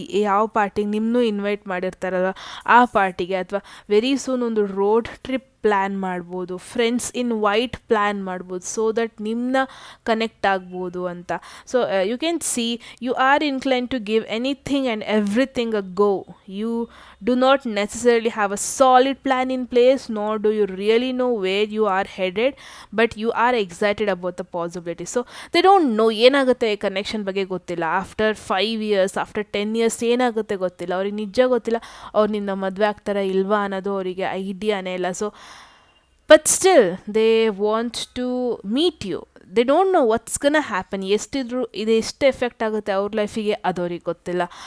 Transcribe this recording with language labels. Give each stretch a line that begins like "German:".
Kannada: ಯಾವ ಪಾರ್ಟಿಗೆ ನಿಮ್ಮನ್ನೂ ಇನ್ವೈಟ್ ಮಾಡಿರ್ತಾರಲ್ಲ ಆ ಪಾರ್ಟಿಗೆ, ಅಥವಾ ವೆರಿ ಸೂನ್ ಒಂದು ರೋಡ್ ಟ್ರಿಪ್ ಪ್ಲ್ಯಾನ್ ಮಾಡ್ಬೋದು, ಫ್ರೆಂಡ್ಸ್ ಇನ್ ವೈಟ್ ಪ್ಲ್ಯಾನ್ ಮಾಡ್ಬೋದು,
English: so that
Kannada: ನಿಮ್ಮನ್ನ ಕನೆಕ್ಟ್ ಆಗ್ಬೋದು ಅಂತ.
English: So you can see you are incline to give anything and everything a go. You do not necessarily have a solid plan in place, nor do you really know where you are headed, but you are excited about the possibilities. So they don't know
Kannada: ಏನಾಗುತ್ತೆ connection ಬಗ್ಗೆ ಗೊತ್ತಿಲ್ಲ.
English: after 5 years, after 10 years
Kannada: ಏನಾಗುತ್ತೆ ಗೊತ್ತಿಲ್ಲ. ಅವ್ರಿಗೆ ನಿಜ ಗೊತ್ತಿಲ್ಲ ಅವ್ರು ನಿನ್ನ ಮದುವೆ ಆಗ್ತಾರಾ ಇಲ್ವಾ ಅನ್ನೋದು ಅವರಿಗೆ ಐಡಿಯಾನೇ ಇಲ್ಲ.
English: So but still they want to meet you. They don't know what's gonna happen.
Kannada: ಎಷ್ಟಿದ್ರು ಇದು ಎಷ್ಟು ಎಫೆಕ್ಟ್ ಆಗುತ್ತೆ ಅವ್ರ ಲೈಫಿಗೆ ಅದು ಅವ್ರಿಗೆ ಗೊತ್ತಿಲ್ಲ.